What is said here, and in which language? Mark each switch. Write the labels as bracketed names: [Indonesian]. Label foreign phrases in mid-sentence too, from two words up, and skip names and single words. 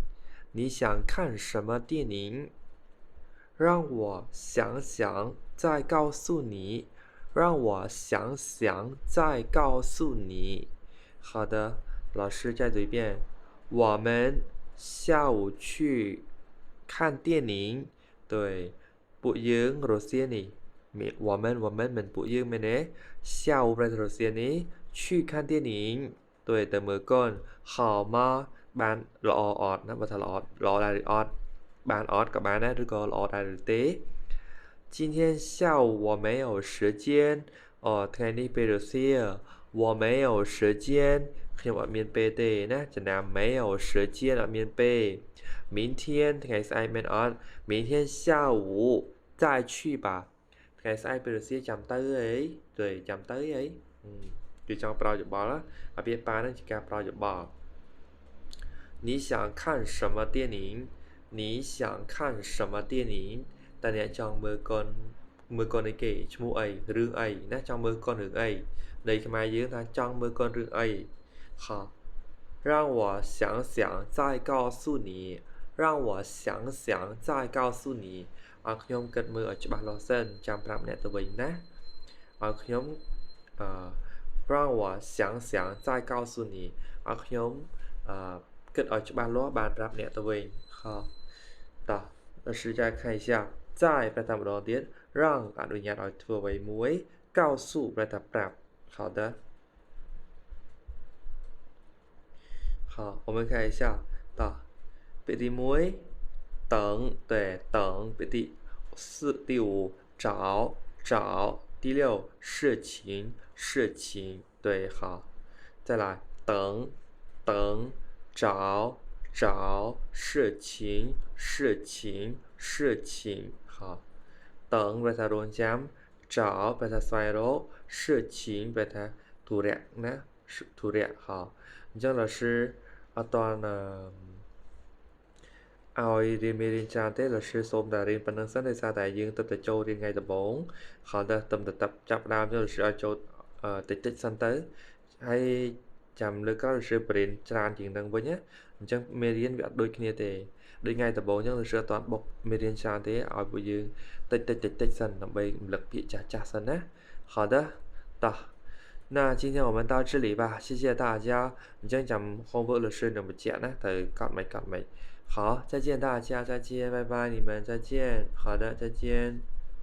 [Chinese] 你想看什么电影？让我想想再告诉你。让我想想再告诉你。好的，老师再读一遍。我们下午去看电影。对， [Khmer] ពួកយើងរសៀលនេះ我们មិនពួកយើងមែនទេ下午ប្រែថារសៀលនេះ [Chinese] 去看电影对 [Khmer] ទៅមើលកូន [Chinese] 好吗 [Khmer] បានល្អអត់ណាបើថាល្អដែរឬអត់បានអត់ក៏បានដែរឬក៏ល្អដែរឬទេ [Chinese] 今天下午我没有时间 [Khmer] ថ្ងៃនេះ ពេលរសៀល [Chinese] 我没有时间 [Khmer] ខ្ញុំអត់មានពេលទេណាចំណាំ [Chinese] 没有时间 [Khmer] អត់មានពេល明天ថ្ងៃស្អែកមែនអត់ [Chinese] 明天下午再去吧 [Khmer] ថ្ងៃស្អែកពេលរសៀលចាំ ទៅអី对ចាំទៅអីគឺចង់ប្រោយោបល់អាពាក្យប៉ានឹងជាការប្រោយោបល់ [Chinese] 你想看什么电影你想看什么电影 [Khmer] តើអ្នកចង់មើលកូនអីគេឈ្មោះអីរឿងអីណាចង់មើលកូនរឿងអីនៃខ្មែរយើងថាចង់មើលកូនរឿងអី好 [Chinese] 让我想想再告诉你让我想想再告诉你 [Khmer] ឲ្យខ្ញុំគិតមើលឲ្យច្បាស់លាស់សិនចាំប្រាប់អ្នកទៅវិញណាឲ្យខ្ញុំ [Chinese] 让我想想再告诉你 [Khmer] ឲ្យខ្ញុំគិតឲ្យច្បាស់លាស់បានប្រាប់អ្នកទៅវិញ好តោះ [Chinese] 老师再看一下在 [Khmer] ប្រែថាម្ដងទៀត让អនុញ្ញាតឲ្យធ្វើអ្វីមួយ告诉ប្រែថាប្រាប់好的 [Chinese] 好我们看一下到ពាក្យទី 1等对等ពាក្យទី5 找第6事情对好再来等找事情好等 [Khmer] ប្រែថារងចាំ找ប្រែថាស្វែងរក事情ប្រែថាធុរៈណាធុរៈ好អញ្ចឹង老师អត់តឲ្យ រៀនមេរៀនច្រើនទេ老师សូមតែរៀនប៉ុណ្្នឹងសិនដោយសារតែយើងទៅចូលរៀនថ្ងៃដំបូងហើយតែចាប់ដើមចូល 老师ឲ្យចូលតិចសិនទៅហើយចាំលើកក្រោយ老师បរៀនច្រើនជាងនឹងវិញណាអញ្ចឹងមេរៀនវាអត់ដូចគ្នាទេដូចថ្ងៃដំបូងអញ្ចឹង老师អត់ទាន់បុកមេរៀនច្រើនទេឲ្យពួកយើងតិចសិនដើម្បីរំលឹកពាក្យចាស់សិនណា好的តោះ [Chinese] 那今天我们到这里吧谢谢大家 [Khmer] អញ្ចឹងចាំ homework 老师នឹងបញ្ជាក់ណាទៅកត់មិន [Chinese] 好再见大家再见拜拜你们再见好的再见